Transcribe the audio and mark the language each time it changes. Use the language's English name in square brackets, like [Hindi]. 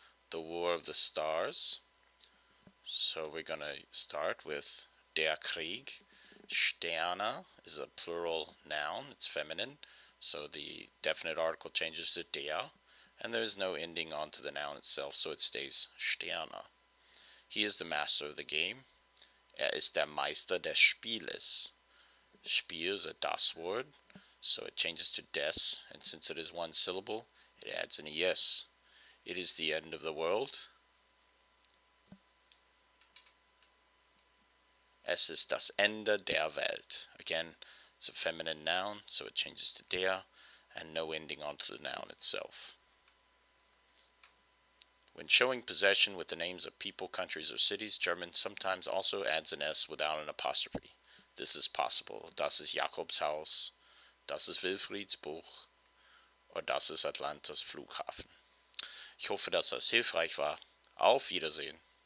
[English] The War of the Stars. So we're going to start with der Krieg. Sterne is a plural noun. It's feminine. So the definite article changes to der. And there is no ending onto the noun itself, so it stays Sterne. He is the master of the game. [German] Ist der Meister des Spieles. [English] Spiel is a das word, so it changes to des, and since it is 1 syllable, it adds an es. It is the end of the world. [German] Es ist das Ende der Welt. [English] Again, it's a feminine noun, so it changes to der, and no ending onto the noun itself. When showing possession with the names of people, countries, or cities, German sometimes also adds an s without an apostrophe. This is possible. [German] Das ist Jakobshaus, das ist Wilfrieds-Buch, oder das ist Atlantas Flughafen. Ich hoffe, dass das hilfreich war. Auf Wiedersehen.